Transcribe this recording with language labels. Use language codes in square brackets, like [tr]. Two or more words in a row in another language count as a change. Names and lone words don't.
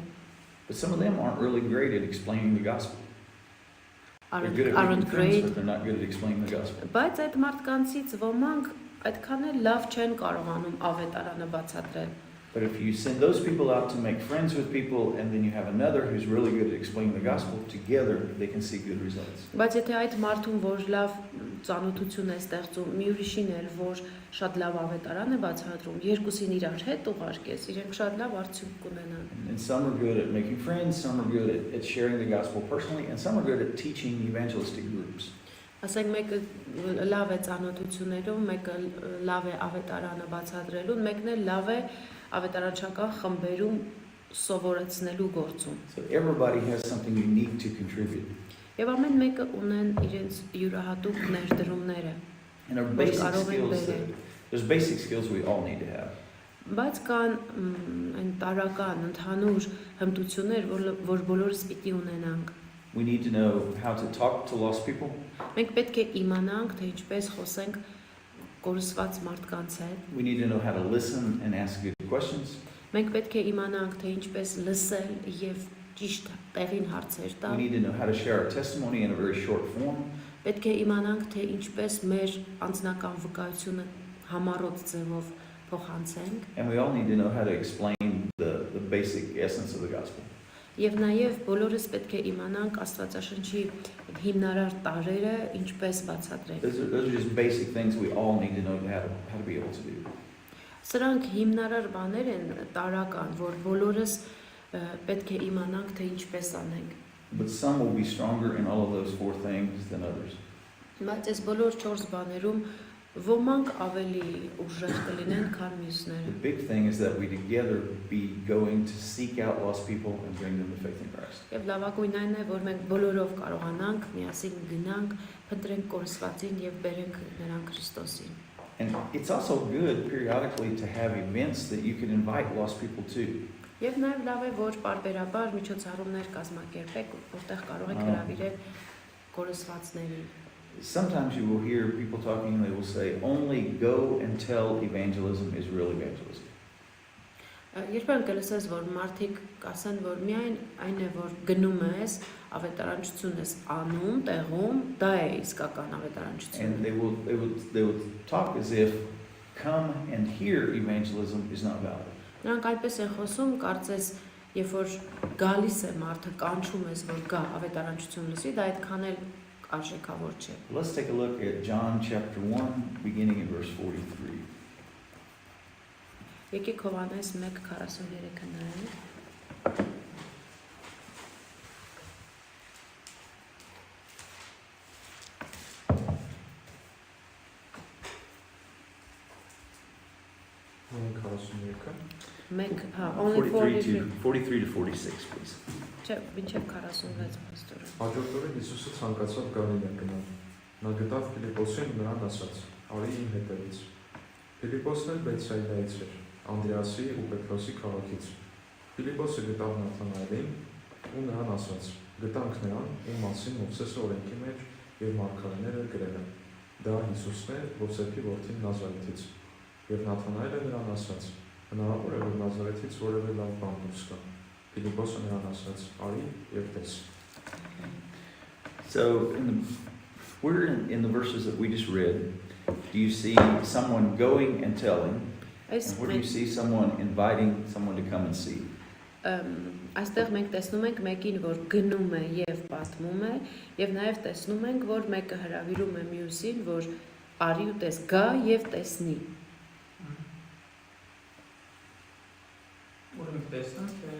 [en] But some of them aren't really great at explaining the gospel. They're good at making Aren't friends, great, but they're not good at explaining the gospel. [hy] բայց այդ մարդկանցից ոմանք այդքան էլ լավ չեն կարողանում ավետարանը բացատրել։ [en] But if you send those people out to make friends with people and then you have another who's really good at explaining the gospel, together they can see good results. [hy] Բայց եթե այդ մարդուն, որ լավ ծանոթություն է ստեղծում, մի ուրիշին էլ, որ շատ լավ ավետարան է բացատրում, երկուսին իրար հետ ուղարկես, իրենք շատ լավ արդյունք կունենան։ [en] And some are good at making friends, some are good at sharing the gospel personally, and some are good at teaching evangelistic groups. [hy] Ասենք մեկը լավ է ծանոթություններում, մեկը լավ է ավետարանը բացատրելուն, մեկն էլ լավ է ավետարանչական խմբերում սովորեցնելու գործում։ [en] So everybody has something unique to contribute. [hy] Եվ ամեն մեկը ունեն իրենց յուրահատուկ ներդրումները։ [en] And there are there's basic skills we all need to have. [hy] Բայց կան այն տարական, ընդհանուր հմտություններ, որ բոլորս պիտի ունենանք։ [en] We need to know how to talk to lost people. [hy] Մենք պետք է իմանանք, թե ինչպես խոսենք կորսված մարդկանց հետ։ [en] We need to know how to listen and ask good questions. [hy] Մենք պետք է իմանանք, թե ինչպես լսել եւ ճիշտ տեղին հարցեր [en] We [hy] տալ։ [en] need to know how to share our testimony in a very short form. [hy] Պետք է իմանանք, թե ինչպես մեր անձնական վկայությունը համառոտ ձևով փոխանցենք։ [en] And we all need to know how to explain the basic essence of the gospel. [hy] Եվ նաև բոլորս պետք է իմանանք Աստվածաշնչի հիմնարար տարրերը ինչպես բացատրել։ [en] Those are just basic things we all need to know how to be able to do. [hy] Սրանք հիմնարար բաներ են տարական, որ բոլորս պետք է իմանանք, թե ինչպես անենք։ [en] But some will be stronger in all of those four things than others. [hy] Բայց այս բոլոր 4 բաներում Ոմանք ավելի ուժեղ կլինեն, քան [en] The [hy] մյուսները։ [en] big thing is that we together be going to seek out lost people and bring them to faith in Christ. [hy] Եվ լավագույնն այն է, որ մենք բոլորով կարողանանք միասին գնանք, փնտրենք կորսվածին եւ բերենք նրան Քրիստոսին։ [en] And it's also good periodically to have events that you can invite lost people to. [hy] Եվ նաեւ լավ է, որ պարբերաբար միջոցառումներ կազմակերպեք, որտեղ կարող եք հրավիրել կորսվածներին։ [en] Sometimes you will hear people talking and they will say, only go and tell evangelism is real evangelism. [hy] Երբեմն կլսես, որ մարդիկ կասեն, որ միայն այն է, որ գնում ես, ավետարանչություն ես անում, տեղում, դա է իսկական ավետարանչությունը։ [en] And they will talk as if come and hear evangelism is not valid. [hy] Նրանք այդպես են խոսում, կարծես, երբ որ գալիս է մարդը, կանչում ես, որ գա ավետարանչություն լսի, դա այդքան էլ արժեքավոր չէ։ [en] Let's take a look at John chapter 1, beginning in verse 43. [hy] Եկեք Հովհաննես 1:43-ը նայենք։ Only [en] 43 to 46, please. [hy] Չէ, մինչև 46 պաստորը։ Հաջորդ օրը Հիսուսը ցանկացավ Գալիլեա գնալ։ Նա գտավ Ֆիլիպոսին ու նրան ասաց. «Արի իմ հետևից»։ Ֆիլիպոսն էլ Բեթսայդայից էր, Անդրեասի ու Պետրոսի քաղաքից։ Ֆիլիպոսը գտավ Նաթանայելին ու նրան ասաց. «Գտանք նրան, ում մասին Մովսեսը օրենքի մեջ եւ մարգարեները գրել են։ Դա Հիսուսն է, Յովսեփի որդին Նազարեթից»։ Եվ Նաթանայելը նրան ասաց. «Հնարավոր է, որ Նազարեթից որևէ լավ բան դուրս գա»։ Ֆիլիպոսը նրան ասաց. «Արի եւ տես»։ [en] So, we're in the verses that we just read. Do you see someone going and telling? And where do you see someone inviting someone to come and see? [hy] Այստեղ մենք տեսնում ենք մեկին, որ գնում է եւ պատմում է, եւ նաեւ տեսնում ենք, որ մեկը հրավիրում է մյուսին, որ արի ու տես, գա եւ տեսնի։ Որոնք տեսնենք,